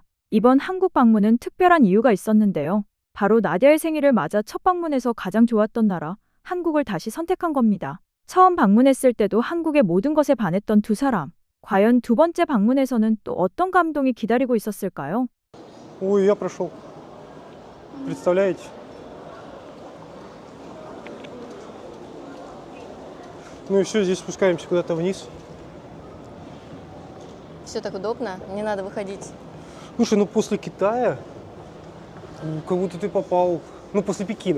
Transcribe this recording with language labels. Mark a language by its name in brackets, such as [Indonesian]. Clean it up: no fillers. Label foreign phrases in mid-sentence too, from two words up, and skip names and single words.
[Korean] 이번 한국 방문은 특별한 이유가 있었는데요. 바로 나디아의 생일을 맞아 첫 방문에서 가장 좋았던 나라, 한국을 다시 선택한 겁니다. 처음 방문했을 때도 한국의 모든 것에 반했던 두 사람. 과연 두 번째 방문에서는 또 어떤 감동이 기다리고 있었을까요? [Russian] Ой, я прошел. Представляете? Ну и все, здесь спускаемся куда-то вниз. Все так удобно, не надо выходить. Слушай, ну после Китая, как будто ты попал, ну после Пекина.